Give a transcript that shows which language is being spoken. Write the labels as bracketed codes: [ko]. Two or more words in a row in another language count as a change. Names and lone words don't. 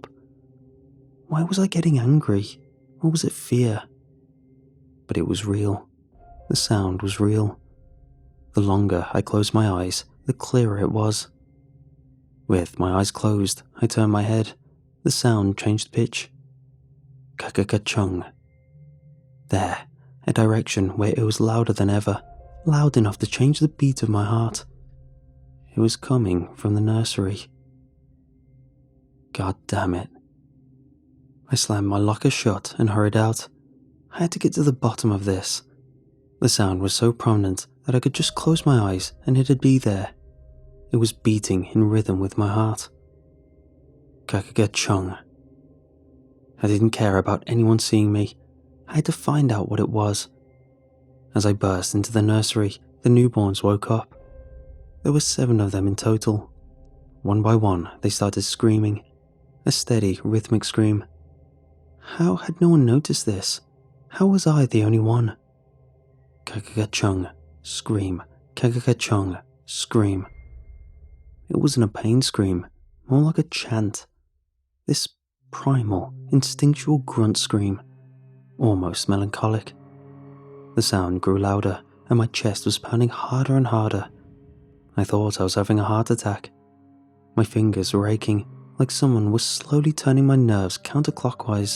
[en] Why was I getting angry? Or was it fear? But it was real. The sound was real. The longer I closed my eyes, the clearer it was. With my eyes closed, I turned my head. The sound changed pitch. Ka-ka-ka-chung. There, a direction where it was louder than ever, loud enough to change the beat of my heart. It was coming from the nursery. God damn it. I slammed my locker shut and hurried out. I had to get to the bottom of this. The sound was so prominent that I could just close my eyes and it'd be there. It was beating in rhythm with my heart. Ka-ka-ka-chung. I didn't care about anyone seeing me. I had to find out what it was. As I burst into the nursery, the newborns woke up. There were 7 of them in total. One by one, they started screaming. A steady, rhythmic scream. How had no one noticed this? How was I the only one? Ka-ka-ka-chung, scream. Ka-ka-ka-chung, scream. It wasn't a pain scream, more like a chant. This primal, instinctual grunt scream, almost melancholic. The sound grew louder, and my chest was pounding harder and harder. I thought I was having a heart attack. My fingers were aching, like someone was slowly turning my nerves counterclockwise.